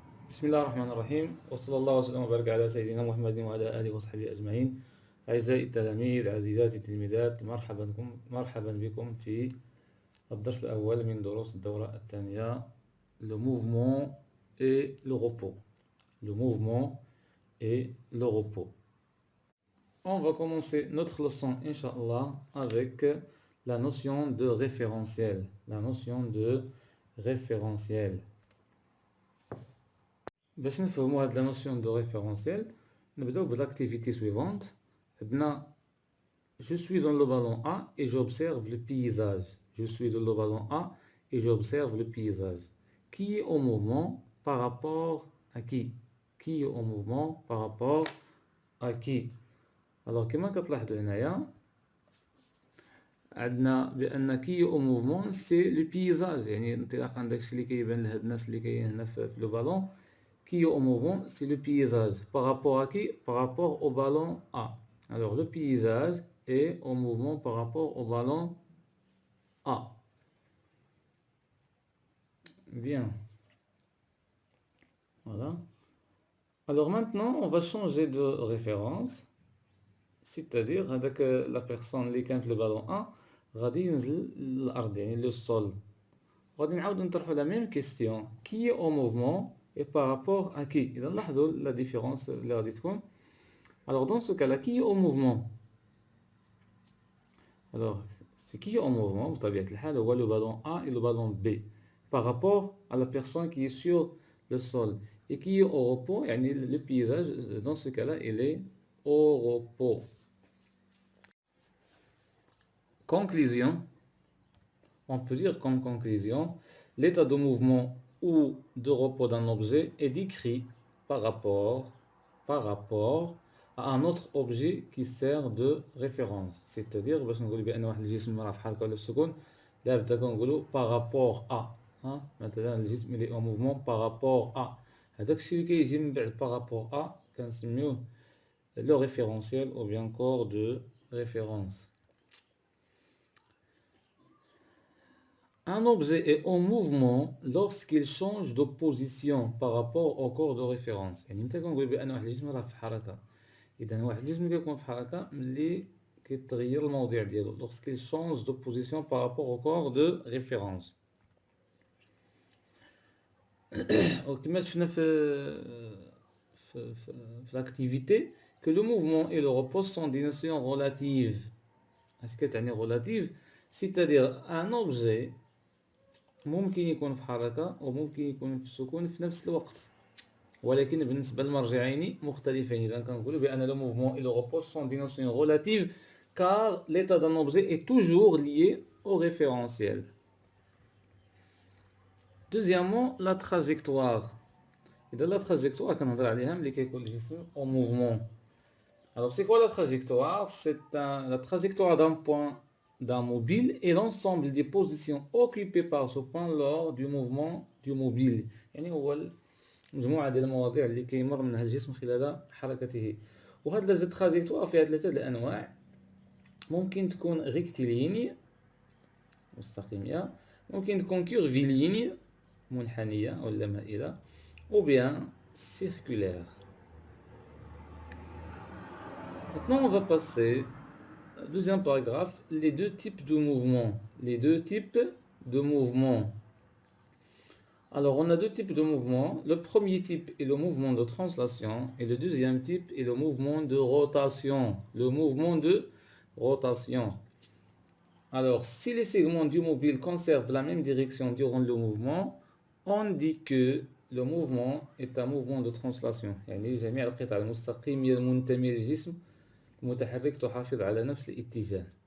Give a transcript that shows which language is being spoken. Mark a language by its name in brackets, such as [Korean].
[Arabic] بسم الله الرحمن الرحيم وصلى الله وسلم وبارك على سيدنا محمد وعلى آله وصحبه أجمعين. أعزائي التلاميذ، عزيزاتي التلميذات، مرحبا بكم في الدرس الأول من دروس الدورة الثانية. [French] Le mouvement et le repos. Le mouvement et le repos. On va commencer notre leçon, Inch'Allah, avec la notion de référentiel. La notion de référentiel. [Arabic] باش نفهموا هاد [French] la notion de référentiel, [Arabic] نبداو [French] بالactivité suivante. Je suis dans le ballon A et j'observe le paysage. Je suis dans le ballon A et j'observe le paysage. Qui est en mouvement par rapport à qui? Qui est en mouvement par rapport à qui? [Arabic] Alors كما كتلاحظوا هنايا عندنا [French] بان كي او موفمون سي لو بيزاج، [Arabic] يعني انطلاقا داكشي اللي كيبان لهاد الناس اللي كاين هنا في [French] لو بالون. Qui est au mouvement, c'est le paysage. Par rapport à qui? Par rapport au ballon A. Alors le paysage est au mouvement par rapport au ballon A. Bien. Voilà. Alors maintenant, on va changer de référence. C'est-à-dire avec la personne qui [Arabic] كانت [French] le ballon A, [Arabic] غادي ينزل الأرض، يعني [French] le sol. [Arabic] غادي نعاودو نطرحو [French] la même question. Qui est au mouvement et par rapport à qui? [Arabic] إذا لاحظوا [French] la différence [Arabic] اللي غادي تكون. [French] Alors dans ce cas-là, qui est au mouvement? Alors, ce qui est en mouvement, [Arabic] بطبيعة الحال هو [French] le ballon A et le ballon B par rapport à la personne qui est sur le sol. Et qui est au repos, [Arabic] يعني [French] le paysage, dans ce cas-là, il est au repos. Conclusion. On peut dire comme conclusion, l'état de mouvement ou de repos d'un objet est décrit par rapport à un autre objet qui sert de référence. C'est-à-dire [Arabic] باش نقول بان واحد الجسم راه فحال هكا ولا في السكون، دابا كنقولوا [French] par rapport à. [Arabic] مثلا الجسم اللي [French] en mouvement par rapport à، [Arabic] هذاك الشيء اللي كيجي من بعد [French] par rapport à [Arabic] كنسميوه [French] le référentiel ou bien corps de référence. Un objet est en mouvement lorsqu'il change de position par rapport au corps de référence. [Arabic] يعني متى كنقول بان واحد الجسم راه في حركه، اذا واحد الجسم كيكون في حركه ملي كيتغير الموضع ديالو [French] lorsqu'il change de position par rapport au corps de référence. [Arabic] وكما شفنا في [French] l'activité que le mouvement et le repos sont des notions relatives. [Arabic] اش كتعني relative؟ [French] c'est-à-dire un objet [Arabic] ممكن يكون في حركة وممكن يكون في السكون في نفس الوقت، ولكن بالنسبة للمرجعين مختلفين. إذا كنقولوا بأن [French] le mouvement et le repos sont des notions relatives car l'état d'un objet est toujours lié au référentiel. Deuxièmement, la trajectoire. [Arabic] إذا [French] la trajectoire [Arabic] كنهضر عليها ملي كيكون الجسم [French] en mouvement. Alors c'est quoi la trajectoire? C'est la trajectoire d'un point d'un mobile et l'ensemble des positions occupées par ce point lors du mouvement du mobile. [Arabic] يعني هو مجموعة ديال المواضيع اللي كيمر منها الجسم خلال حركته. وهاد لا تراجيكتوار فيها ثلاثة الأنواع. ممكن تكون ريكتيليني مستقيمة، ممكن تكون كيرفيليني منحنية ولا مائلة، [French] ou bien circulaire. Maintenant on va passer deuxième paragraphe, les deux types de mouvements. Les deux types de mouvements. Alors, on a deux types de mouvements. Le premier type est le mouvement de translation et le deuxième type est le mouvement de rotation. Le mouvement de rotation. Alors, si les segments du mobile conservent la même direction durant le mouvement, on dit que le mouvement est un mouvement de translation. [Arabic] يعني جميع القطع المستقيمة المنتمية للجسم المتحرك تحافظ على نفس الاتجاه.